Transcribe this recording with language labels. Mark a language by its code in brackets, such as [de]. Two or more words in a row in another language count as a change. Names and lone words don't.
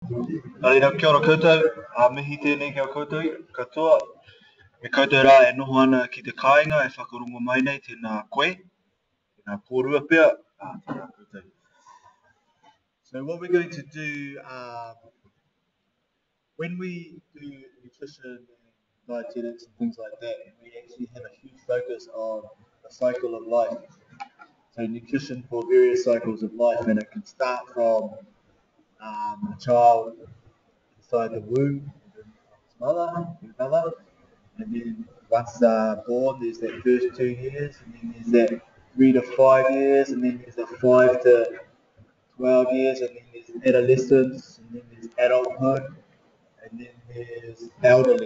[mi] Arira, kia ora koutou, mihi tēnei kia koutou, katoa. Me koutou rā e noho ana ki te kāinga e whakarongo mai nei tēnā koe, tēnā kōrua pia, tēnā koutou. [en] So what we're going to do, when we do nutrition and dietetics and things like that, we actually have a huge focus on the cycle of life. So nutrition for various cycles of life, and it can start from a child inside the womb of his mother, and then once they're born, there's that first 2 years, and then there's that 3 to 5 years, and then there's the 5 to 12 years, and then there's adolescence, and then there's adulthood, and then there's elderly.